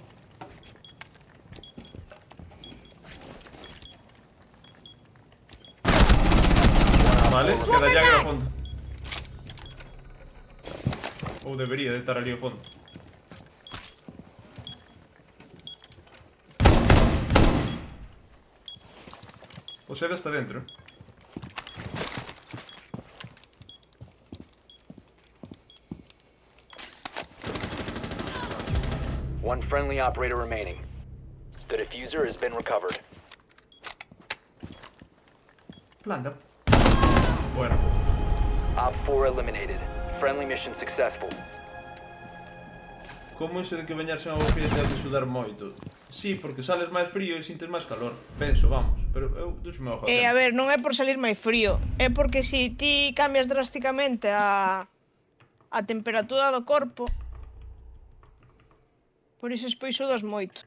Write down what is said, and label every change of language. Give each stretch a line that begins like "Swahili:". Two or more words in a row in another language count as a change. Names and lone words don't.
Galician: Vale, queda Jagger ao fondo. Ou debería de estar ali ao fondo. O Seda está dentro.
English: One friendly operator remaining. The diffuser has been recovered.
Galician: Planta. Bueno.
English: Op 4 eliminated. Friendly mission successful.
Galician: Como iso de que
Spanish: bañarse en agua fría te hace
Galician: sudar moito? Sí, porque sales máis frío e sintes máis calor. Penso, vamos. Pero eu duxo-me ao A ver, non é por salir máis frío. É porque se ti cambias drásticamente a temperatura do corpo, por iso despois sudas moito.